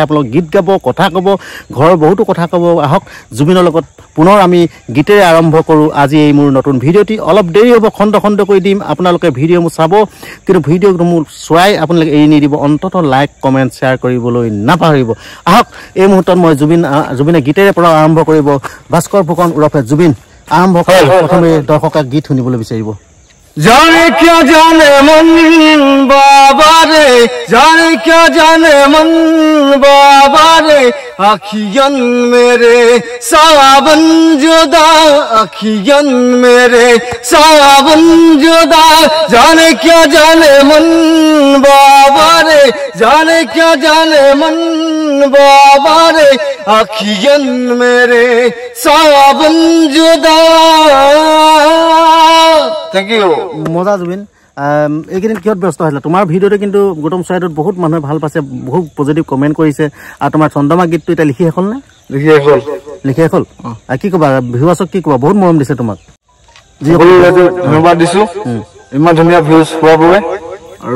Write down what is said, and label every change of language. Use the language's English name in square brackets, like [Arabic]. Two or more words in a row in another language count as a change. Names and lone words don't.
[Assamese] আপোনালোক গীত গাব কথা ক'ব ঘৰৰ বহুতো কথা ক'ব আহক জুবিনৰ লগত পুনৰ আমি গীতেৰে আৰম্ভ কৰোঁ আজি এই মোৰ নতুন ভিডিঅ'টি অলপ দেৰি হ'ব খণ্ড খণ্ড কৰি দিম আপোনালোকে ভিডিঅ' মোৰ চাব কিন্তু ভিডিঅ'টো মোৰ চোৱাই আপোনালোকে এৰি নিদিব অন্ততঃ লাইক কমেণ্ট শ্বেয়াৰ কৰিবলৈ নাপাহৰিব আহক এই মুহূৰ্তত মই জুবিনে গীতেৰে পৰা আৰম্ভ কৰিব ভাস্কৰ ফুকন ওৰফে জুবিন আৰম্ভ কৰে প্ৰথমে দৰ্শকক গীত শুনিবলৈ বিচাৰিব [Hindi] जाने क्या जाने मन बाबा रे जाने क्या जाने मन बाबा रे अखियन मेरे सावन जुदा अखियन मेरे सावन जुदा जाने क्या जाने मन बाबा रे जाने क्या जाने मन बाबा रे अखियन मेरे सावन जुदा [English] thank you [Assamese] মজা জুবিন এইকেইদিন কিহত ব্যস্ত হৈছিলে তোমাৰ ভিডিঅ'টো কিন্তু গৌতম চৰাইদেউত বহুত মানুহে ভাল পাইছে বহুত পজিটিভ কমেণ্ট কৰিছে আৰু তোমাৰ চন্দ্ৰমা গীতটো এতিয়া লিখি শেষ হ'ল নে লিখি শেষ হ'ল আৰু কি ক'বা ভিউৱাৰ্ছক কি ক'বা বহুত মৰম দিছে তোমাক ধন্যবাদ দিছো ইমান ধুনীয়া ভিউজ পোৱাৰ বাবে আৰু